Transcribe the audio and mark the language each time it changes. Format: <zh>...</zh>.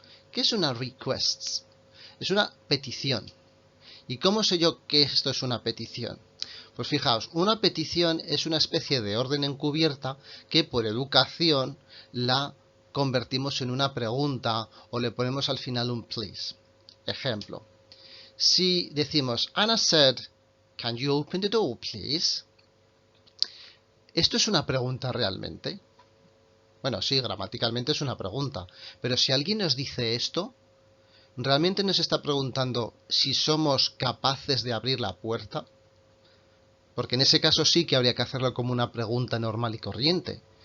<es>¿Qué es una request? Es una petición. ¿Y cómo sé yo que esto es una petición? Pues fijaos, una petición es una especie de orden encubierta que por educación la convertimos en una pregunta o le ponemos al final un please. Ejemplo. Si decimos,</es> <en>Anna said, "Can you open the door, please?"</en> <es>¿Esto es una pregunta realmente? Bueno, sí, gramaticalmente es una pregunta. Pero si alguien nos dice esto, ¿realmente nos está preguntando si somos capaces de abrir la puerta? Porque en ese caso sí que habría que hacerlo como una pregunta normal y corriente.</es>